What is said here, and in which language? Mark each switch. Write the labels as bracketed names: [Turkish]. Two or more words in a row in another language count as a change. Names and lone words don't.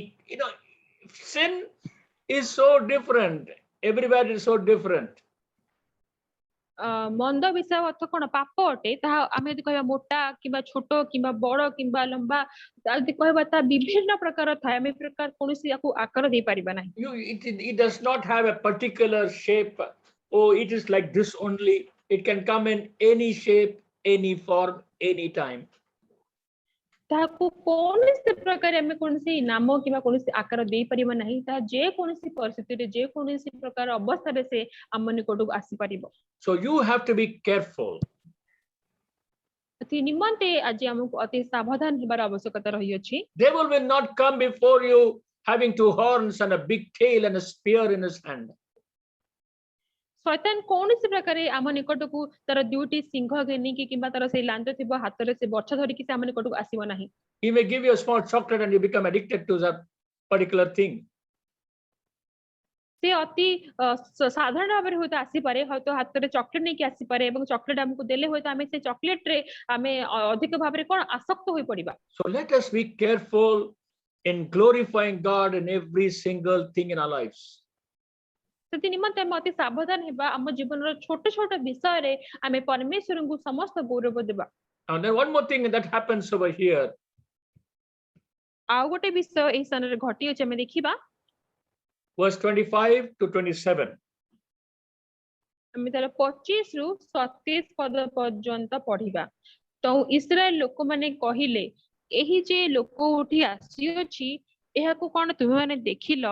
[English] Sin is so different. Everywhere is so different. [Odia] ମନ୍ଦ ବିଷୟ ଅର୍ଥ କଣ ପାପ ଅଟେ ତାହା ଆମେ ଯଦି କହିବା ମୋଟା କିମ୍ବା ଛୋଟ କିମ୍ବା ବଡ କିମ୍ବା ଲମ୍ବା ଯଦି କହିବା ତା ବିଭିନ୍ନ ପ୍ରକାର ଥାଏ ଆମେ ପ୍ରକାର କୌଣସି ୟାକୁ ଆକାର ଦେଇ ପାରିବା ନାହିଁ। [English] It does not have a particular shape. Oh, it is like this only. It can come in any shape, any form, any time. [Odia] ତାହାକୁ କୌଣସି ପ୍ରକାର ଆମେ କୌଣସି ନାମ କିମ୍ବା କୌଣସି ଆକାର ଦେଇ ପାରିବା ନାହିଁ ତାହା ଯେ କୌଣସି ପରିସ୍ଥିତିରେ ଯେ କୌଣସି ପ୍ରକାର ଅବସ୍ଥାରେ ସେ ଆମ ନିକଟକୁ ଆସିପାରିବ। [English] So you have to be careful. [Odia] ଏଥି ନିମନ୍ତେ ଆଜି ଆମକୁ ଅତି ସାବଧାନ ହେବାର ଆବଶ୍ୟକତା ରହିଅଛି। [English] Devil will not come before you having two horns and a big tail and a spear in his hand. [Odia] ଶୈତାନ କୌଣସି ପ୍ରକାରେ ଆମ ନିକଟକୁ ତାର ଦୁଇଟି ସିଂହ ଘେନିକି କିମ୍ବା ତାର ସେଇ ଲାଞ୍ଜ ଥିବ ହାତରେ ସେ ବର୍ଚ୍ଛ ଧରିକି ସେ ଆମ ନିକଟକୁ ଆସିବ ନାହିଁ। [English] He may give you a small chocolate and you become addicted to that particular thing. [Odia] ସେ ଅତି ସାଧାରଣ ଭାବରେ ହୁଏତ ଆସିପାରେ ହয়তো ହାତରେ ଚକଲେଟ ନେଇକି ଆସିପାରେ ଏବଂ ଚକଲେଟ ଆମକୁ ଦେଲେ ହୁଏତ ଆମେ ସେ ଚକଲେଟରେ ଆମେ ଅଧିକ ଭାବରେ କଣ ଆସକ୍ତ ହୋଇ ପଡିବା। [English] So let us be careful in glorifying God in every single thing in our lives. [Odia] ସେଥି ନିମନ୍ତେ ଆମେ ଅତି ସାବଧାନ ହେବା ଆମ ଜୀବନର ଛୋଟ ଛୋଟ ବିଷୟରେ ଆମେ ପରମେଶ୍ୱରଙ୍କୁ ସମସ୍ତ ଗୌରବ ଦେବା। [English] And then one more thing that happens over here. [Odia] ଆଉ ଗୋଟେ ବିଷୟ ଏହି ସ୍ଥାନରେ ଘଟିଅଛି ଆମେ ଦେଖିବା [English] Verse 25 to 27. [Odia] ଆମେ ତାର 25 ରୁ 27 ପଦ ପର୍ଯ୍ୟନ୍ତ ପଢିବା। ତ ଇସ୍ରାଏଲ ଲୋକମାନେ କହିଲେ, ଏହି ଯେ ଲୋକ ଉଠି ଆସିଅଛି ଏହାକୁ କଣ ତୁମେମାନେ ଦେଖିଲ?